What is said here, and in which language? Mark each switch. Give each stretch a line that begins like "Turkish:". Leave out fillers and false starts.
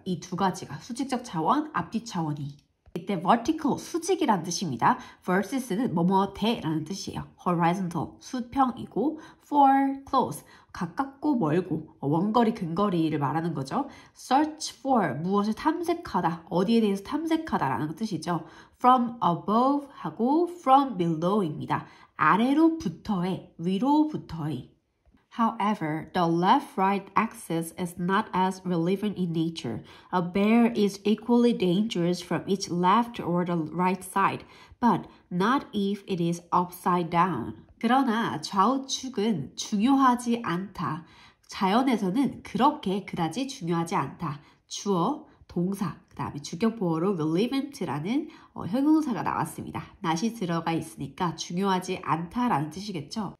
Korean: 이 두 가지가 수직적 차원, 앞뒤 차원이. 이때 vertical, 수직이라는 뜻입니다. versus는 뭐뭐 대라는 뜻이에요. horizontal, 수평이고 for, close, 가깝고 멀고 원거리, 근거리를 말하는 거죠. search for, 무엇을 탐색하다, 어디에 대해서 탐색하다라는 뜻이죠. from above 하고 from below입니다. 아래로부터의, 위로부터의.
English: However, the left-right axis is not as relevant in nature. A bear is equally dangerous from its left or the right side, but not if it is upside down.
Korean: 그러나 좌우축은 중요하지 않다. 자연에서는 그렇게 그다지 중요하지 않다. 주어, 동사, 그 다음에 주격보어로 relevant라는 형용사가 나왔습니다. not이 들어가 있으니까 중요하지 않다라는 뜻이겠죠.